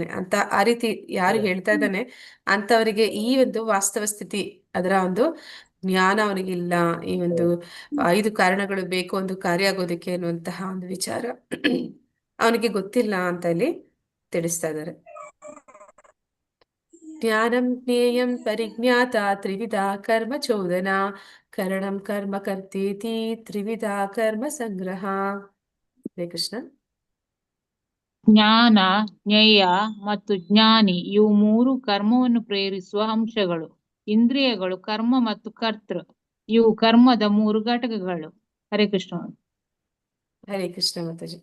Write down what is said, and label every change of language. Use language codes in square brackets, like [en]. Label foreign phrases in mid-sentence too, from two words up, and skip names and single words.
[kn] ಅಂತ ಆ ರೀತಿ ಯಾರು ಹೇಳ್ತಾ ಇದ್ದಾನೆ ಅಂತವರಿಗೆ ಈ ಒಂದು ವಾಸ್ತವ ಸ್ಥಿತಿ, ಅದರ ಒಂದು ಜ್ಞಾನ ಅವನಿಗಿಲ್ಲ. ಈ ಒಂದು 5 ಕಾರಣಗಳು ಬೇಕು ಒಂದು ಕಾರ್ಯ ಆಗೋದಕ್ಕೆ ಅನ್ನುವಂತಹ ಒಂದು ವಿಚಾರ ಅವನಿಗೆ ಗೊತ್ತಿಲ್ಲ ಅಂತ ಇಲ್ಲಿ ತಿಳಿಸ್ತಾ ಇದ್ದಾರೆ. [sa] ಜ್ಞಾನಂ ಜ್ಞೇಯಂ ಪರಿಜ್ಞಾತ ತ್ರಿವಿಧ ಕರ್ಮ ಚೋದನ ಕರಣಂ ಕರ್ಮ ಕರ್ತೇತಿ ತ್ರಿವಿಧ ಕರ್ಮ ಸಂಗ್ರಹ. ಹರೇ ಕೃಷ್ಣ. [kn] ಜ್ಞಾನ, ಜ್ಞೇಯ ಮತ್ತು ಜ್ಞಾನಿ ಇವು 3 ಕರ್ಮವನ್ನು ಪ್ರೇರಿಸುವ ಅಂಶಗಳು. ಇಂದ್ರಿಯಗಳು ಕರ್ಮ ಮತ್ತು ಕರ್ತೃ ಇವು ಕರ್ಮದ 3 ಘಟಕಗಳು. [sa] ಹರೇ ಕೃಷ್ಣ. ಹರೇ ಕೃಷ್ಣ ಮಾತಾಜಿ.